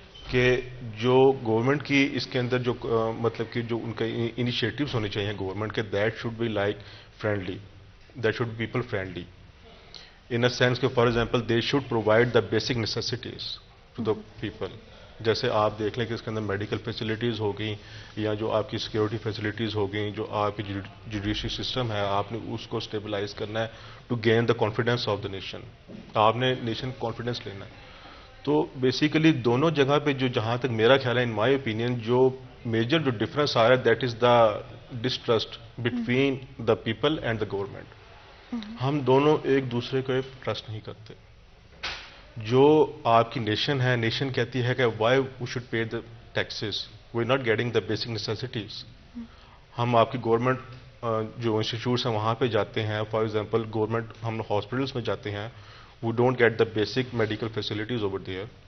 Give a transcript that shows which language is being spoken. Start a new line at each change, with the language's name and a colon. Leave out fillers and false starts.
Urdu: کہ جو گورنمنٹ کی اس کے اندر جو مطلب کہ جو ان کا انیشیٹوز ہونے چاہیے گورنمنٹ کے،
English: That should be like friendly, that should be people friendly in a sense کہ for example they should provide the basic necessities to the people.
Urdu: جیسے آپ دیکھ لیں کہ اس کے اندر میڈیکل فیسلٹیز ہو گئیں یا جو آپ کی سیکورٹی فیسلٹیز ہو گئیں، جو آپ کی جوڈیشری سسٹم ہے، آپ نے اس کو اسٹیبلائز کرنا ہے
English: To gain the confidence of the nation.
Urdu: آپ نے نیشن کانفیڈینس لینا ہے. تو بیسیکلی دونوں جگہ پہ جو جہاں تک میرا خیال ہے
English: in my opinion
Urdu: جو میجر جو ڈفرنس آ رہا ہے
English: That is the distrust between the people and the government.
Urdu: ہم دونوں ایک دوسرے کو ٹرسٹ نہیں کرتے. جو آپ کی نیشن ہے، نیشن کہتی ہے کہ
English: Why we should pay the taxes, we not getting the basic necessities.
Urdu: ہم آپ کی گورنمنٹ جو انسٹیٹیوٹس ہیں وہاں پہ جاتے ہیں،
English: for example
Urdu: گورنمنٹ ہم ہاسپٹلس میں جاتے ہیں،
English: We don't get the basic medical facilities over there.